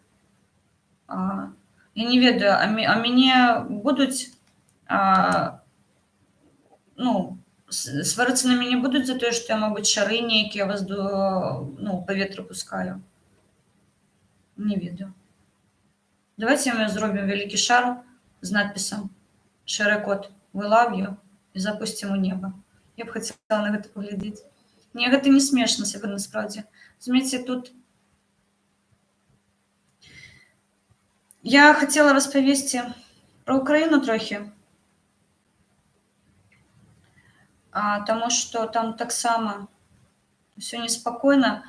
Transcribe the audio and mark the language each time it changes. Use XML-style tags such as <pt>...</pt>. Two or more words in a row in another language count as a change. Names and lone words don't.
<be>Я не ведаю, а мяне будуць сварыцца на мяне будуць за тое, што я, мабыць, шары нейкія паветра пускаю. Не ведаю. Давайте мы зробім вялікі шар з надпісам «Шэры кот,</be> <en>we love you»</en> <be>і запусцім у неба. Я б хацела на гэта паглядзець. Не, гэта не смешна сябе насправді. Змейце, тут... Я хацела распавесці пра Украіну трохі. Таму што там таксама ўсё неспакойна.</be>